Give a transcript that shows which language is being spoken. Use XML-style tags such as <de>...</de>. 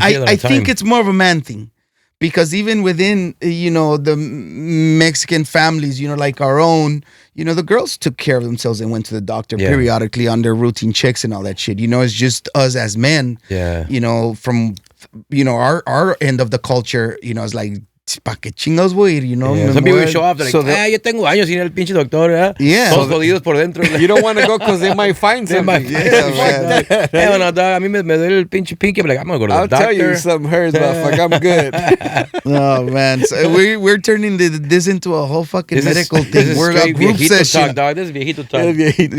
<en>I think it's more of a man thing. Because even within, you know, the Mexican families, you know, like our own, you know, the girls took care of themselves and went to the doctor periodically on their routine checks and all that shit. You know, it's just us as men, you know, from, you know, our end of the culture, you know, it's like,</en> <es>¿pa qué chingados voy a ir?</es> <en>You know, some people show up, like,</en> <es>yo tengo años sin el pinche doctor, ¿verdad? Todos jodidos por dentro.</es> <en>You don't want to go because they might find something. Hell no, dog.</en> <es>A mí me duele el pinche pinky.</es> <en>I'm like, I'm going to go to the doctor. I'll tell you something hurts, motherfucker. I'm good. Oh, man. So we're turning this into a whole fucking medical thing. We're a group session. Talk, dog. This is viejito talk.</en>